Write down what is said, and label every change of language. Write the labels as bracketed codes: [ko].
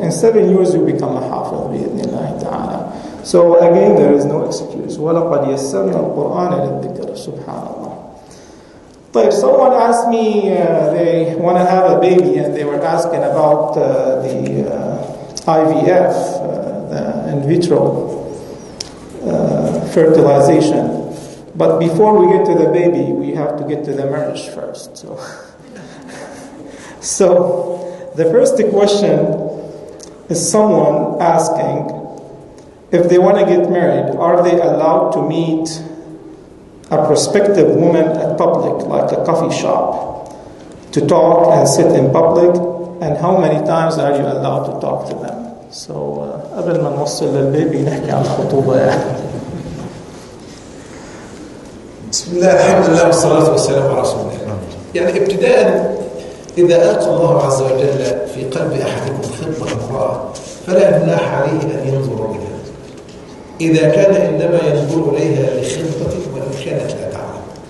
[en] In 7 years you become a hafiz, bi'idhnillahi ta'ala. So again, there is no excuse. [ar] وَلَقَدْ يَسَّرْنَا الْقُرْآنَ لِلذِّكْرِ Subhanallah. [en] But someone asked me, they want to have a baby, and they were asking about the IVF, the in vitro fertilization. But before we get to the baby, we have to get to the marriage first. So the first question is someone asking, if they want to get married, are they allowed to meet a prospective woman at public, like a coffee shop, to talk and sit in public, and how many times are you allowed to talk to them? [ar] So قبل ما نوصل للبيبي نحكي عن الخطوبة بسم الله، الحمد لله والصلاة والسلام على رسول الله. ابتداء، إذا ألقى الله عز وجل في قلب أحدكم خطبة امرأة فلا جناح عليه أن ينظر إليها، إذا كان إنما ينظر إليها لخطبة وإن كانت لا تعلم.